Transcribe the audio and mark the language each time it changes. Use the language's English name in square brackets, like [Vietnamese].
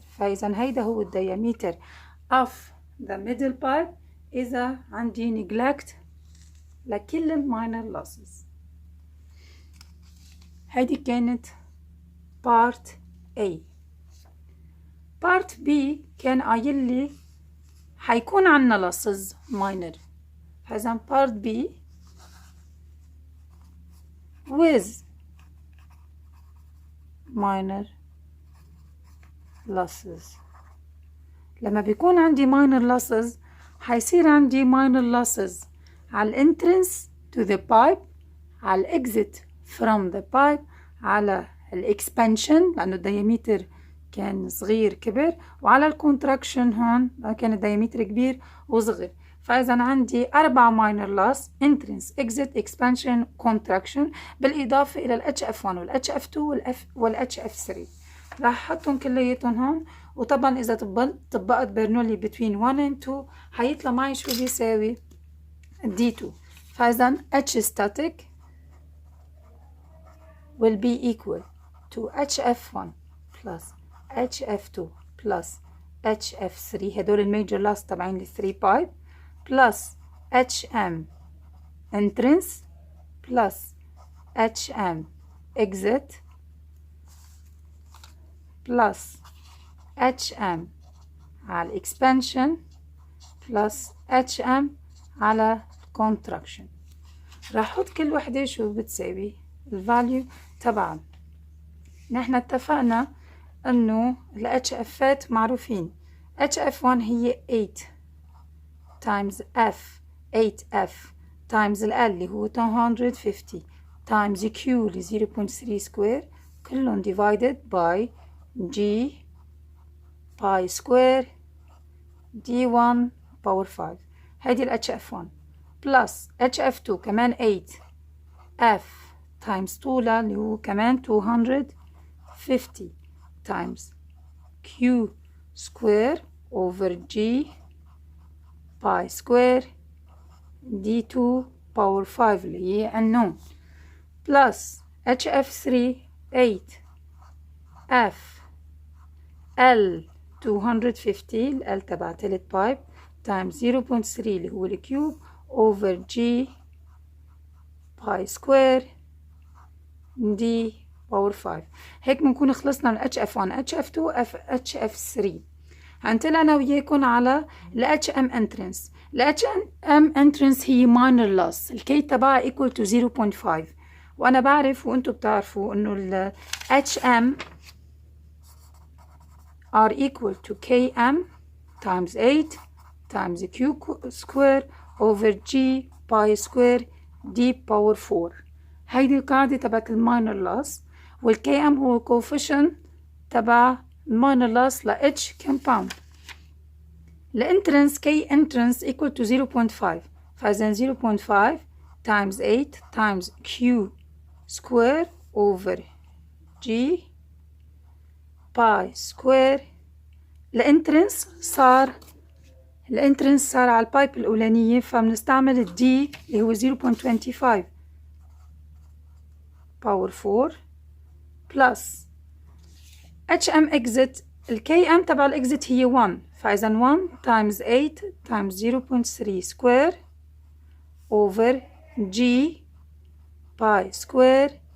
[Arabic] فإذا هيدا هو الديامتر [English] of the middle pipe [Arabic] إذا عندي neglect لكل الماينر losses. هيدي كانت part A. part B كان قايل لي حيكون عنا losses minor، فإذا part B [English] with minor losses. [Arabic] لما بيكون عندي minor losses حيصير عندي minor losses على الانترنس [English] to the pipe، [Arabic] على الاكزit [English] from the pipe، [Arabic] على الاكسبانشن لأنه الديامتر كان صغير كبر، وعلى الكونتراكشن هون كان الديامتر كبير وصغر. فإذا عندي 4 minor loss: entrance, exit, expansion, contraction، بالإضافة إلى ال HF1 وال HF2 وال HF3. راح أحطهم كلياتهم هون، وطبعا إذا طبقت برنولي [English] between 1 and 2 [Arabic] حيطلع معي شو بيساوي D2. فإذا [English] H static will be equal to HF1 plus HF2 plus HF3، [Arabic] هدول الميجر لاس تبعين ال 3 بايب، plus HM entrance plus HM exit plus HM على الاكسبانشن plus HM على contraction. راح احط كل وحدة شو بتساوي الفاليو تبعها. نحن اتفقنا انه ال HFات معروفين. HF1 هي 8 times F 8F times ال L اللي هو 250 times Q اللي 0.3 سكوير، كلهم divided by G pi square D1 power 5. هيدي ال HF1 plus HF2 كمان 8 F times طولها اللي هو كمان 250 times Q square over G pi square D2 power 5 اللي هي unknown plus HF3 8 F L 250 ال L تبع تلت بايب times 0.3 اللي هو الكيوب over G pi square D power 5. هيك بنكون خلصنا من HF1 HF2 HF3. هنتقل أنا وياكم على ال HM entrance. ال HM entrance هي minor loss، الكي تبعها equal to 0.5، وأنا بعرف وأنتوا بتعرفوا إنه ال [English] HM are equal to KM times 8 times Q square over G pi square D power 4. [Arabic] هيدي القاعدة تبعت الماينر لاس، والكي ام هو coefficient تبع الماينر لاس ل H compound. الانترنس كي انترنس [English] equal to 0.5، [Arabic] فإذا 0.5 times 8 times Q square over G pi square. الانترنس صار على البايب الأولانية، فبنستعمل ال D اللي هو 0.25 power 4 plus HM exit. ال KM تبع ال exit هي 1، فإذا 1 times 8 times 0.3 square over G pi square.